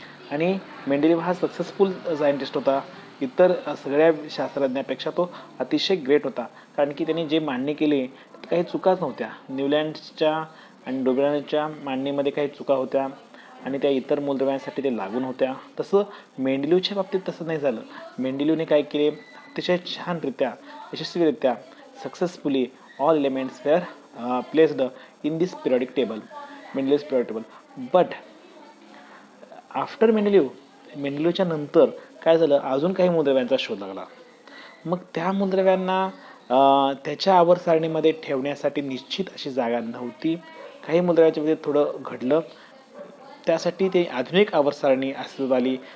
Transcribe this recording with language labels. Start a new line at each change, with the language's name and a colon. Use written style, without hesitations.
Marathi: आणि मेंडेलिव हा successful scientist होता. इतर सगळ्या शास्त्रज्ञापेक्षा तो अतिशय ग्रेट होता, कारण की त्यांनी जे मांडणी केली त्यात काही चुकाच नव्हत्या. न्यूलँड्सच्या आणि डोबेरानच्या मांडणीमध्ये काही चुका होत्या आणि त्या इतर मूलद्रव्यांसाठी ते लागून होत्या. तसं मेंडेलिवच्या बाबतीत तसं नाही झालं. मेंडेलिवने काय केले, अतिशय छानरित्या यशस्वीरित्या
English: Successfully all elements were placed in this periodic table, Mendeleev's periodic table. But after
Marathi: मेंडेलिवच्या नंतर काय झालं, अजून काही मूलद्रव्यांचा शोध लागला. मग त्या मूलद्रव्यांना त्याच्या आवर्त सारणीमध्ये ठेवण्यासाठी निश्चित अशी जागा नव्हती. काही मूलद्रव्यांच्या मध्ये थोडं घडलं, त्यासाठी ते आधुनिक आवर्त सारणी अस्तित्वात आली.